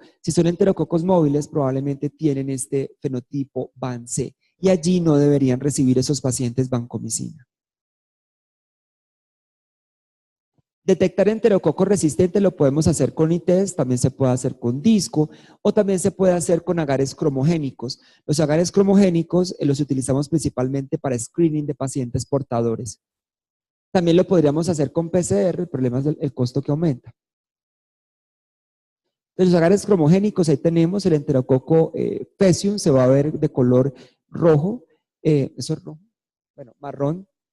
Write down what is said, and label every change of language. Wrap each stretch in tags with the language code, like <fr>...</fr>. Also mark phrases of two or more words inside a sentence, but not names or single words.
<es>Si son enterococos móviles, probablemente tienen este fenotipo VAN-C y allí no deberían recibir esos pacientes vancomicina. Detectar enterococos resistentes lo podemos hacer con ITEST, también se puede hacer con disco o también se puede hacer con agares cromogénicos. Los agares cromogénicos los utilizamos principalmente para screening de pacientes portadores. También lo podríamos hacer con PCR, el problema es el costo que aumenta. De los agares cromogénicos, ahí tenemos el enterococo Faecium, se va a ver de color rojo, eso es rojo, bueno, marrón.</es>